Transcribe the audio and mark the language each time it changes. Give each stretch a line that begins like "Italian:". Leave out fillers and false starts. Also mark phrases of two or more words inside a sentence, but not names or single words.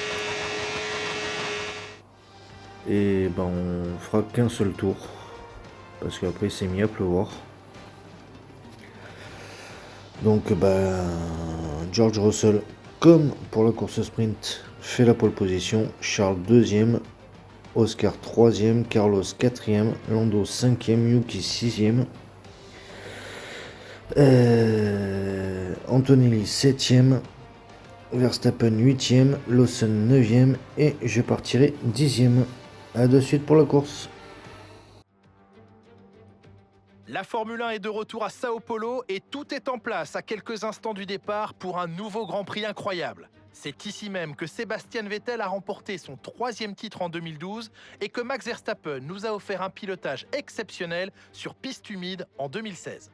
French: Et on fera qu'un seul tour. parce qu'après il s'est mis à pleuvoir. Donc George Russell, comme pour la course sprint, fait la pole position, Charles 2e, Oscar 3e, Carlos 4e, Lando 5e, Yuki 6e, Antonelli 7e, Verstappen 8e, Lawson 9e et je partirai 10e. A de suite pour la course. La Formule 1 est de retour à Sao Paulo et tout est en place à quelques instants du départ pour un nouveau Grand Prix incroyable. C'est ici même que Sébastien Vettel a remporté son 3e titre en 2012 et que Max Verstappen nous a offert un pilotage exceptionnel sur piste humide en 2016.